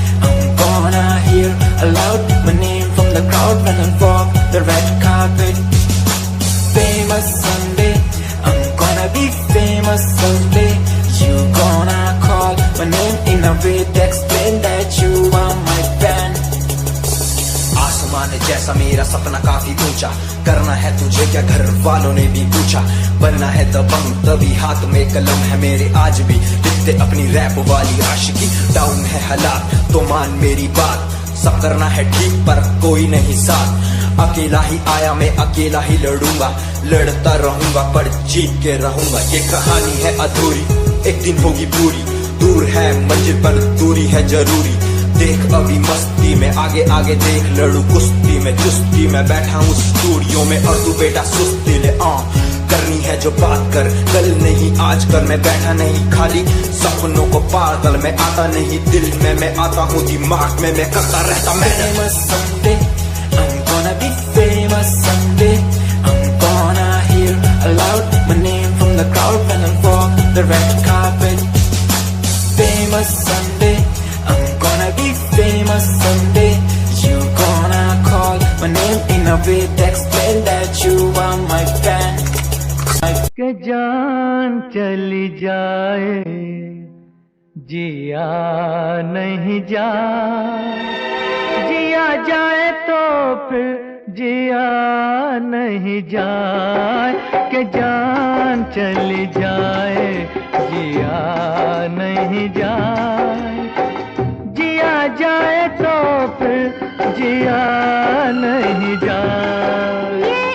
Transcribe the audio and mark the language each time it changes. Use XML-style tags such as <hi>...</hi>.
<en>I'm gonna hear aloud my name from the crowd when I walk the red carpet. Famous someday, I'm gonna be famous someday. You gonna call my name in a way to explain that you are my fan.</en> <hi>आसमान जैसा मेरा सपना काफी ऊंचा, करना है तुझे क्या घर वालों ने भी पूछा। बनना है दबंग तभी हाथ में कलम है मेरे, आज भी लिखते अपनी रैप वाली आशिकी। डाउन है हालात तो मान मेरी बात, सब करना है ठीक पर कोई नहीं साथ। अकेला ही आया मैं अकेला ही लड़ूंगा, लड़ता रहूंगा पर जीत के रहूंगा। ये कहानी है अधूरी, एक दिन होगी पूरी, दूर है मंजिल पर दूरी है जरूरी। देख अभी मस्ती में आगे आगे देख, लड़ू कुश्ती में चुस्ती में, बैठा हूँ स्टूडियो में और तू बेटा सुस्ती ले। करनी है जो बात कर, कल नहीं आज कर, मैं बैठा नहीं खाली सपनों को पागल में आता नहीं दिल में, मैं आता हूँ दिमाग में, मैं करता रहता मेहनत।</hi> <en>I'm gonna be famous someday. I'm gonna hear aloud my name from the crowd when I walk the red carpet. Famous someday, I'm gonna be famous someday. You gonna call my name in a way to explain that you are my fan.</en> <hi>के जान चली जाए जिया नहीं जाए, जिया जाए तो फिर जिया नहीं जाए। के जान चली जाए जिया नहीं जाए, जिया जाए तो फिर जिया नहीं जाए।</hi>